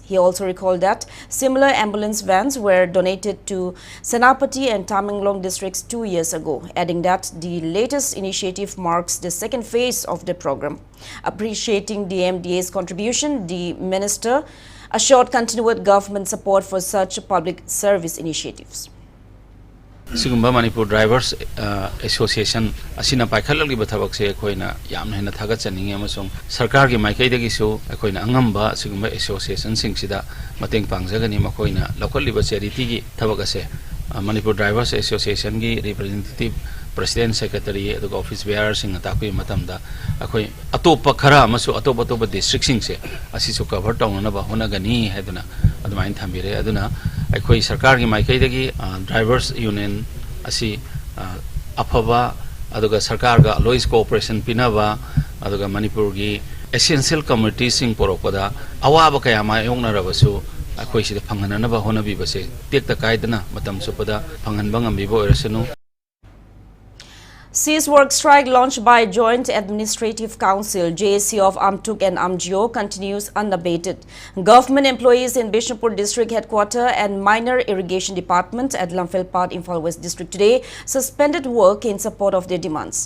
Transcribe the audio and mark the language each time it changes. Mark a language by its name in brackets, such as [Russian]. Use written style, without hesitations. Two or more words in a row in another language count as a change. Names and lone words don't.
[English] He also recalled that similar ambulance vans were donated to Senapati and Tamenglong districts 2 years ago, adding that the latest initiative marks the 2nd phase of the program. Appreciating the MDA's contribution, the minister assured continued government support for such public service initiatives. [Manipuri] Sigumba Manipur Drivers Association asina paikhalagi bathabak se koina yamna hena thagat chaninge amasung sarkar gi maikai dagi so koina angamba sigumba association singsida mateng pangjagani makoina local liba charity gi thabak ase Manipur Drivers Association gi representative President Secretary aduga office bearer sing atakui matamda akoi atopa khara amasu atopa district sing se asi so cover tawnana ba honagani heduna adumain thambire aduna akoi sarkar gi maikai dagi [English] drivers union [Manipuri] asi afaba aduga sarkar ga [English] always cooperation [Manipuri] pinaba aduga Manipur gi [English] essential communities [Manipuri] sing porokoda awaba kaya ma yongna rabasu akoi sida phangana ba honabi base tekta kaidana matam supada phanghan bangam bibo erasenu. [English] Cease work strike launched by Joint Administrative Council JAC of AMTUK and AMGO continues unabated. Government employees in Bishnupur District Headquarters and Minor Irrigation Department at Lamphel-Pat, Imphal West District today suspended work in support of their demands.